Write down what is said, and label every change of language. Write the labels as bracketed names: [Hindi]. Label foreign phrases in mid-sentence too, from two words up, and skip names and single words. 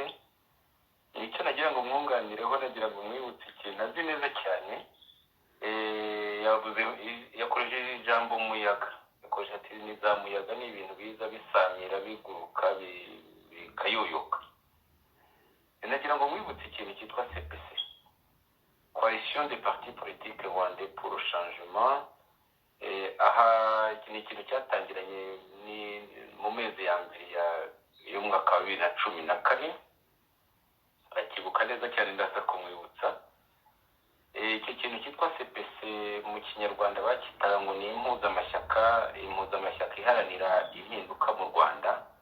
[Kinyarwanda] Nicyo nagira ngo mwunganireho, nagira ngo mwibutse ikintu azi neza cyane. Yakoresheje ijambo umuyaga, yakoresheje ati za muyaga ni ibintu biza bisamira biguruka bikayoyoka. Nagira ngo mwibutse ikintu cyitwa CPC, Coalition des partis politiques rwandais pour le changement. Aha iki ni ikintu cyatangiranye mu mezi ya mbere y'umwaka wa 2014. Akibuka neza cyane ndaza kumwibutsa. Icyo kintu cyitwa CPC mu kinyarwanda bakitaga ngo ni impuzamashyaka iharanira impinduka mu Rwanda.